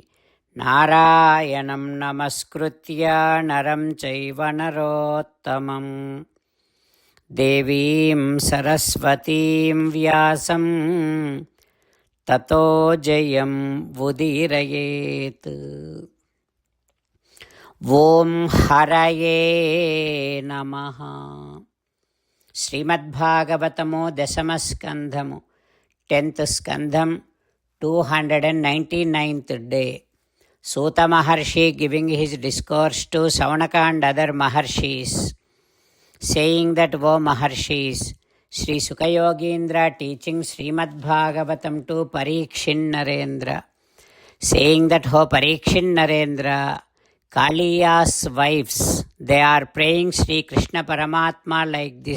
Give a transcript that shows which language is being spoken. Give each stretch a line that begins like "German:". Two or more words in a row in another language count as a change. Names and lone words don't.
Sanskrit: नारायणं नमस्कृत्य नरं चैव नरोत्तमम् देवीं सरस्वतीं व्यासं ततो जयम् उदीरयेत्. ओम् हरये नमः.
English: Srimad Bhagavatamo Dasamaskandhamo 10th Skandham 299th day. Suta Maharshi giving his discourse to Savanaka and other Maharshis, saying that, O Maharshis, Sri Sukayogindra teaching Srimad Bhagavatam to Parikshit Narendra, saying that, "Oh Parikshit Narendra, Kaliya's wives, they are praying Sri Krishna Paramatma like this.